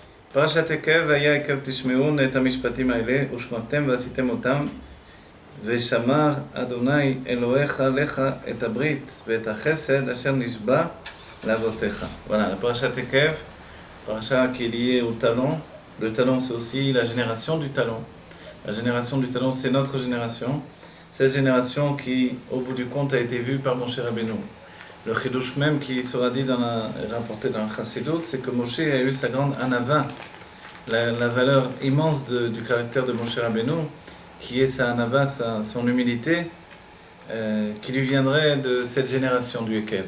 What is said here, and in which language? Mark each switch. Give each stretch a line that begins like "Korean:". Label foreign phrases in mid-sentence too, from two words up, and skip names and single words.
Hebrew: פרשת עקב, והיה עקב תשמעון את המשפטים האלה, ושמרתם ועשיתם אותם, ושמר אדוני אלוהיך לך את הברית ואת החסד אשר נשבע לאבותיך.
French: Voilà, la
Hebrew: פרשת עקב,
French: parasha qui est liée au talon. Le talon, c'est aussi la génération du talon. La génération du talon, c'est notre génération. Cette génération qui, au bout du compte, a été vue par Moshe Rabbeinu. Le chidouche même qui sera dit rapporté dans le Chassidut, c'est que Moshe a eu sa grande anava, la valeur immense du caractère de Moshe Rabbeinu, qui est sa anava, son humilité, qui lui viendrait de cette génération du Ekev.